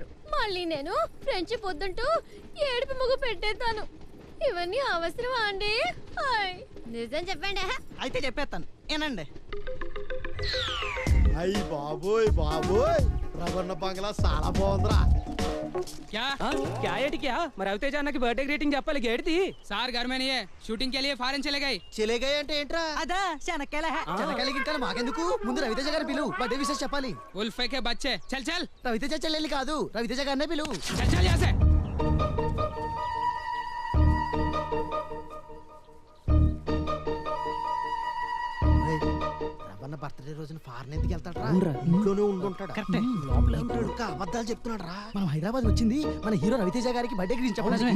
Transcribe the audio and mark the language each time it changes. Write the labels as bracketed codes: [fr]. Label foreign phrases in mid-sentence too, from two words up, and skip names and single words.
[te] మళ్ళీ నేను ఫ్రెండ్షిప్ వద్దంటూ ఏడుపు ముగ్గు పెట్టేస్తాను. ఇవన్నీ అవసరమా అండి? నిజం చెప్పండి. అయితే చెప్పేస్తాను ఏనండి. అయ్యి బాబోయ్ బాబోయ్, రవణ బంగ్లా చాలా బాగుందిరా. [hi] क्या एटी क्या? मैं रवितेज अन्न की [en] birthday greeting [te] చెప్పాలి గేడ్తి. [hi] సార్ घर में नहीं है, शूटिंग के लिए फॉरेन चले गए. [te] చెలేగాయ అంటే ఏంట్రా? అదా శనక్కాయల చెనకాయలు గింకాయలు మాకెందుకు, ముందు రవితేజ గారిని పిలువు, బర్త్డే విషయం చెప్పాలి. [hi] उल्फे के बच्चे चल चल [te] రవితేజ చెల్లెల్ని కాదు, రవితేజ గారినే పిలువు. [hi] चल चल यहाँ से. [te] రవణ బర్త్డే రోజున ఫారెన్ ఎందుకు వెళ్తాడు రా? ఇంట్లోనే ఉండుంటాడు. కరెక్టే. లోపల ఉంటాడు. ఇంకా అబద్ధాలు చెప్తున్నాడు రా. మనం హైదరాబాద్ వచ్చింది మన హీరో రవితేజ గారికి బర్త్డే గురించి చెప్పడానికి.